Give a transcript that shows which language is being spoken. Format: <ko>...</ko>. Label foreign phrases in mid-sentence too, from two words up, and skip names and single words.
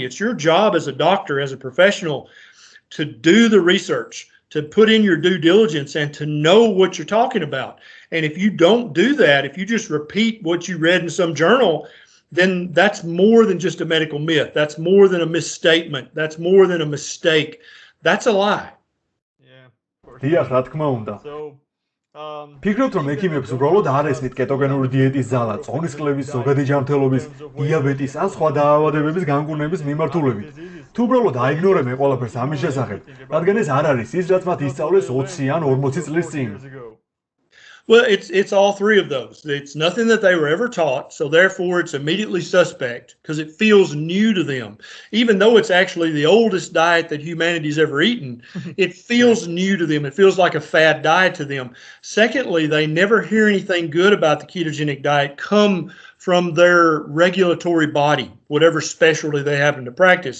<en>It's your job as a doctor, as a professional, to do the research, to put in your due diligence, and to know what you're talking about. And if you don't do that, if you just repeat what you read in some journal, then that's more than just a medical myth. That's more than a misstatement. That's more than a mistake. That's a lie.</en> <ka>დიახ, რა თქმა უნდა. ფიქრობთ, რომ ექიმებს უბრალოდ არ ესმით კეტოგენური დიეტის ზალა, წონისკლების, ზოგადი ჯანმრთელობის, დიაბეტის ან სხვა დაავადებების განკურნების მიმართულებით. თუ უბრალოდ აიგნორებენ ყველაფერს ამის შესახებ, რადგან ეს არ არის ის, რაც მათ ისწავლეს 20 ან 40 წლის წინ.</ka> <en>Well, it's all three of those. It's nothing that they were ever taught, so therefore it's immediately suspect because it feels new to them. Even though it's actually the oldest diet that humanity's ever eaten, it feels new to them. It feels like a fad diet to them. Secondly, they never hear anything good about the ketogenic diet come from their regulatory body, whatever specialty they happen to practice.</en>